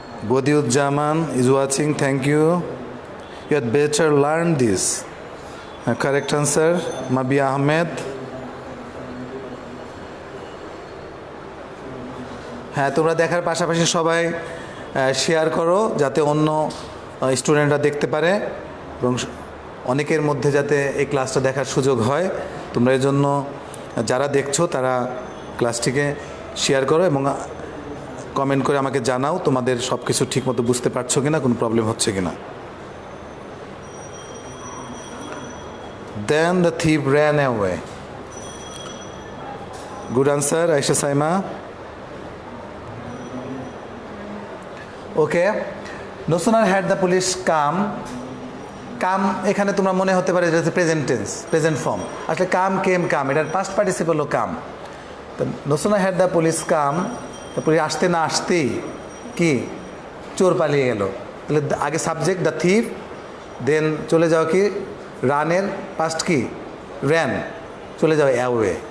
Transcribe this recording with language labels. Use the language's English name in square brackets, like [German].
[English] Badiuzzaman is watching, thank you. You had better learn this. Correct answer, Mabia Ahmed. [Bangla] হ্যাঁ তোমরা দেখার পাশাপাশি সবাই শেয়ার করো, যাতে অন্য স্টুডেন্টরা দেখতে পারে এবং অনেকের মধ্যে যাতে এই ক্লাসটা দেখার সুযোগ হয়। তোমরা এই জন্য যারা দেখছো তারা ক্লাসটিকে শেয়ার করো এবং কমেন্ট করে আমাকে জানাও তোমাদের সব কিছু ঠিকমতো বুঝতে পারছো কিনা, কোনো প্রবলেম হচ্ছে কিনা। [English] Then the thief ran away. Good answer, Aisha Saima. Okay. No sooner had the police come [Bangla] কাম এখানে তোমরা মনে হতে পারে যে প্রেজেন্ট টেন্স, প্রেজেন্ট ফর্ম। আসলে কাম কেম কাম, এটার পাস্ট পার্টিসিপল হলো কাম। তো [English] no sooner had the police come, [Bangla] তো পুলিশ আসতে না আসতেই কি চোর পালিয়ে গেল। তাহলে আগে সাবজেক্ট দ্য থিফ, দেন চলে যাও কি রানের পাস্ট কি র্যান, চলে যাও অ্যাওয়ে।